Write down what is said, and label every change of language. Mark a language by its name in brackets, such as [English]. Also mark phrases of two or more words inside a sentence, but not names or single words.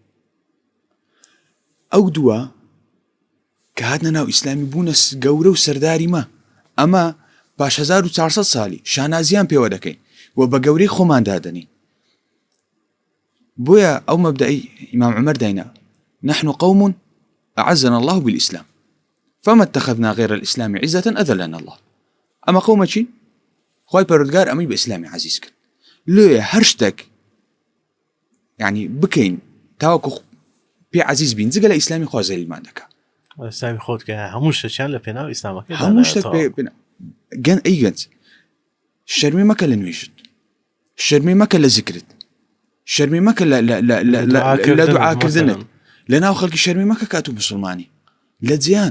[Central Kurdish] ئەو دووە کە هاتنە ناو ئیسلامی بوونە گەورە و سەرداری مە ئەمە باش 1400 ساڵی شانازیان پێوە دەکەین و بە گەورەی خۆمان دادەنین. بۆیە ئەو مەبدەئی ئیمام عومەر داینا [Arabic] نحن قوم أعزنا الله بالإسلام فما اتخذنا غير الإسلام عزة أذلنا الله. [Central Kurdish] ئەمە قەومەکی خوای پەروەردگار ئەمەی بە ئیسلامی عەزیز کرد لێ هەر شتێک یعنی بکەین تاوەکو پێ عەزیز بین جگە لە ئیسلامی خوا زەلیلمان دەکا. ئەسلامی خۆت کە هەموو شتیان لە پێناو ئیسلامەکە هەموو شتێک گەن ئەی گەنج شەرمی مەکە لە نوێژت، شەرمی مەکە لە ذیکرت، شەرمی مەکە لە دوعاکردنت، لە ناو خەڵکی شەرمی مەکە کاتو مسلمانی لە جیان